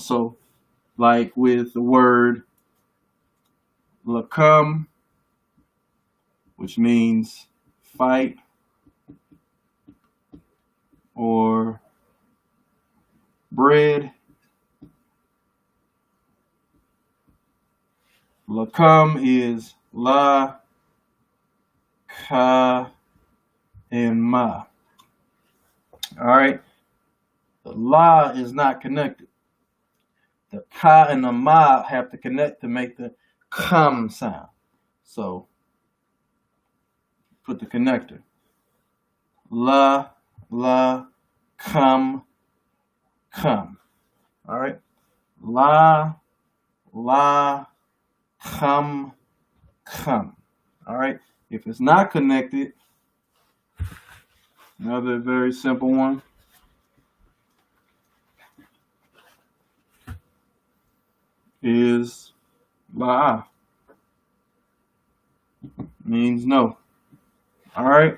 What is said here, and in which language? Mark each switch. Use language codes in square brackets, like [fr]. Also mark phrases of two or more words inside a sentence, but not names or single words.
[en] So like with the word lakam, which means fight, or bread. Lakam is la, ka, and ma. All right. The la is not connected. The ka and the ma have to connect to make the kam sound. So put the connector. La, kam. All right. La, kam. All right. If it's not connected, another very simple one. Is la. Means no. All right.